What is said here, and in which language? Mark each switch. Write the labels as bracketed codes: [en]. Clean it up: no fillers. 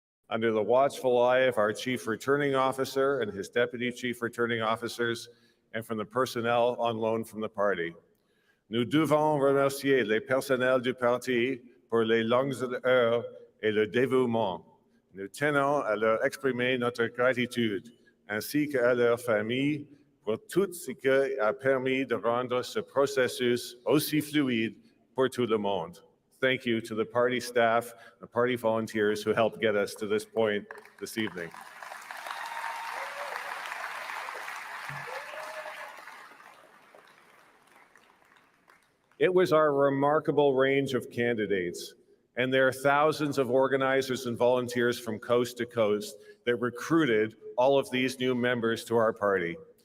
[en] Under the watchful eye of our Chief Returning Officer and his Deputy Chief Returning Officers, and from the personnel on loan from the party. [fr] Nous devons remercier les personnels du parti pour les longues heures et le dévouement. Nous tenons à leur exprimer notre gratitude, ainsi qu'à leurs familles, pour tout ce qui a permis de rendre ce processus aussi fluide pour tout le monde. [en] Thank you to the party staff, the party volunteers who helped get us to this point this evening. It was our remarkable range of candidates, and there are thousands of organizers and volunteers from coast to coast that recruited all of these new members to our party.